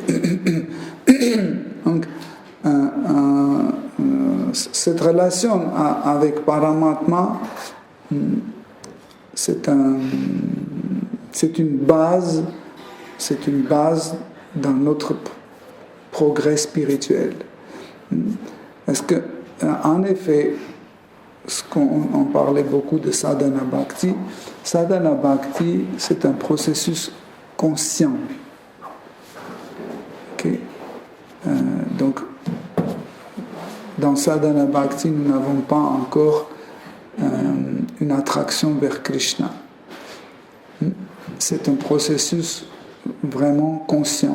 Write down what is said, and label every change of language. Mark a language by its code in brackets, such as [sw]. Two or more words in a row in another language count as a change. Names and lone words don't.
[fr] Donc, cette relation avec Paramatma, c'est une base dans notre progrès spirituel. Parce que, en effet, on parlait beaucoup de [sa] साधना भक्ति. साधना भक्ति, [fr] c'est un processus conscient. Okay. Donc, dans [sa] साधना भक्ति, [fr] nous n'avons pas encore une attraction vers Krishna. C'est un processus vraiment conscient.